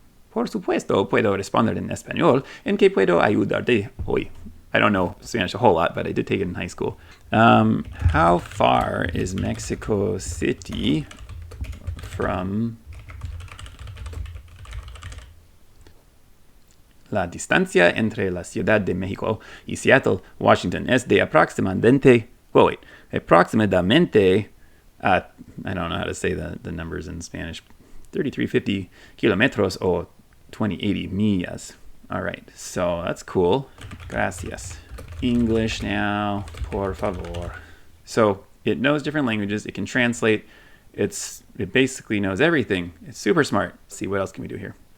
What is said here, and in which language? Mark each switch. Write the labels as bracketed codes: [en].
[es] Por supuesto, puedo responder en español. ¿En qué puedo ayudarte hoy? [en] I don't know Spanish a whole lot, but I did take it in high school. How far is Mexico City from... [es] La distancia entre la Ciudad de México y Seattle, Washington es de aproximadamente... aproximadamente... [en] I don't know how to say the numbers in Spanish. [es] 3350 kilometros o 2080 millas. [en] All right, so that's cool. [es] Gracias. [en] English now, [es] por favor. [en] So it knows different languages. It can translate. It basically knows everything. It's super smart. Let's see, what else can we do here?